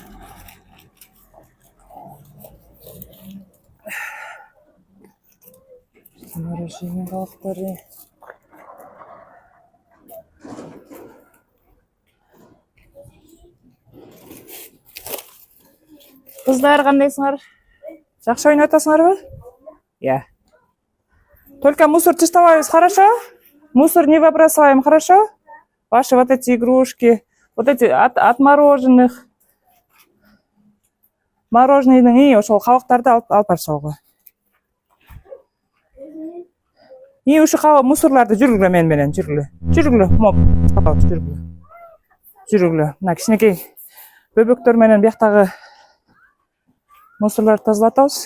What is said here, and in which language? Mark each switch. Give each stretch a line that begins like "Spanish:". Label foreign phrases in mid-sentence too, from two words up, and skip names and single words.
Kazakh: Мороженныйдың қалдықтары. Қыздар, қандайсыңар? Жақсы ойнап жатасыңар ба? Я.
Russian: Только мусор чистоваем, хорошо? Мусор не выбрасываем, хорошо? Ваши вот эти игрушки, вот эти от мороженых.
Kyrgyz: Мороженыйдың и ошол кабактарды алып барсаңыз. И ушу мусорларды жүргүлө менен, жүргүлө. Жүргүлө, моп, жүргүлө. Жүргүлө. Мына кичинекей бөбөктөр менен бияктагы мусорларды тазалатабыз.